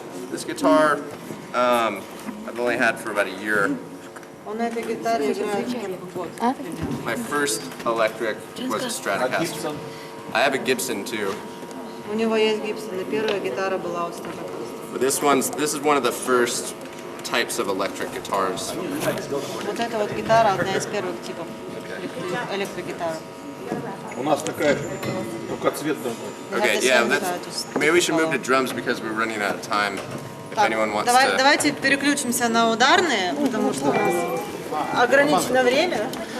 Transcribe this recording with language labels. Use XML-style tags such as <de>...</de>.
<en>This guitar I've only had for about a year.</en> <ru>Он на этой гитаре играет год.</ru> <en>My first electric was a Stratocaster. I have a Gibson too.</en> <ru>У него есть Гибсон, и первая гитара была от Stratocaster. But this is one of the first types of electric guitars. Вот эта вот гитара одна из первых типов электрогитары. У нас такая, только цвет другой.</ru> <en>Okay, yeah, maybe we should move to drums because we're running out of time. If</en> <ru>Так,</ru> <en>anyone wants to.</en> <ru>давайте переключимся на ударные, потому что у нас ограничено время.</ru>